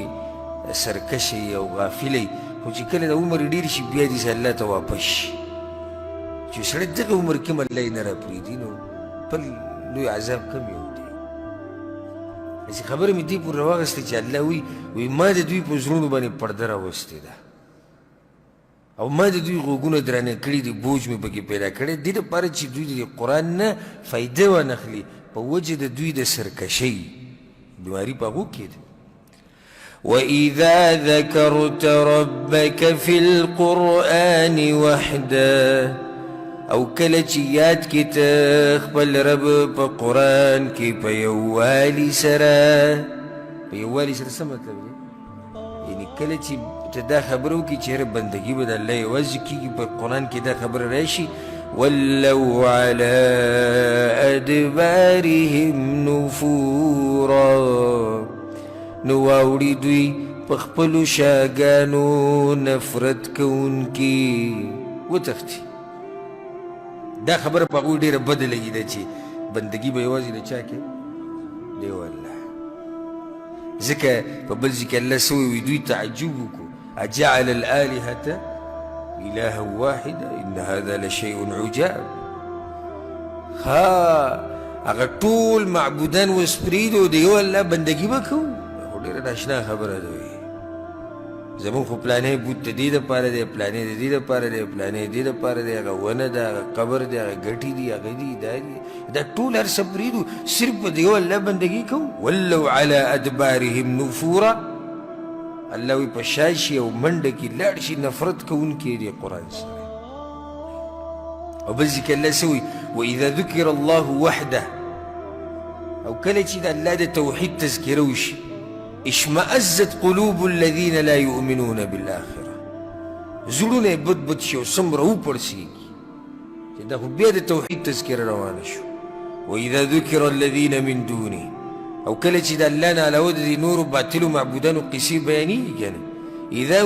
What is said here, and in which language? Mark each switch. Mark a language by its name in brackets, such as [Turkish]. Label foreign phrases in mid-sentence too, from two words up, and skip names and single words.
[Pashto] سرکشه او غافله خو چې کله د عمر ډېر شي بیا داسې الله ته واپس شي چې سړی دغه عمر کې هم الله یې نه راپرېږدي نو بل لوی عذاب کم یو دی هسې خبره مې دې پورې راواغېسته چې الله وایي ما د دوی په زړونو باندې پرده راوستې ده او ما د دوی غوږونه درانه کړي دي بوج مې پکې پیدا کړی دې دپاره چې دوی د قرآن نه فایده وانخلي په وجه د دوی د سرکشۍ بیماري په هغو کې ده [Arabic] وَإِذَا ذَكَرْتَ رَبَّكَ فِي الْقُرْآنِ وَحْدَهُ [Pashto] او کله چې یاد کې ته خپل رب په قرآن کې په یووالي سره په یووالي سره څه مطلب دی یعنې کله چې ته دا خبره وکړي چې یاره بندګي به د الله یوازې کېږي په قرآن کې دا خبره راشي [Arabic] وَلَّوْا عَلَىٰ أَدْبَارِهِمْ نُفُورًا [Pashto] نو واوړي دوی په خپلو شاګانو نفرت کوونکي وتښتي دا خبره په هغوی ډېره بده لګېده چې بندګي به یوازې د چا کې دی والله ځکه په بل ځای کې الله څه وایي دوی تعجب وکړو [Arabic] اجعل الآلهة إلها واحدا إن هذا لشيء عجاب [Pashto] ها هغه ټول معبودان اوس پرېږدو د یو الله بندګي به کوو خو ډېره ناشنا خبره ده وایي زمونږ خو پلانې بوت د دې دپاره دی پلانې د دې دپاره دی پلانې د دې دپاره دی هغه ونه ده هغه قبر دی هغه ګټې دي هغه دي دا ټول هر څه پرېږدو صرف په د یو الله بندګي کوو [Arabic] ولو علی ادبارهم نفورا [Pashto] الله وایي په شا شي او منډه کې لاړ شي نفرت کوونکي دی قرآن سره او بل ځای کې الله څه وایي [Arabic] واذا ذکر الله وحده [Pashto] او کله چې د الله د توحید تذکره وشي [Arabic] اشمأزت قلوب الذين لا يؤمنون بالآخرة [Pashto] زړونه یې بد بد شي او څومره وپړسېږي چې دا خو بیا د توحید تذکره روانه شو [Arabic] وإذا ذکر الذين من دونه [Pashto] او کله چې د الله نه علاوه د دې نورو باطلو معبودانو قصې بیانېږي کنه اذا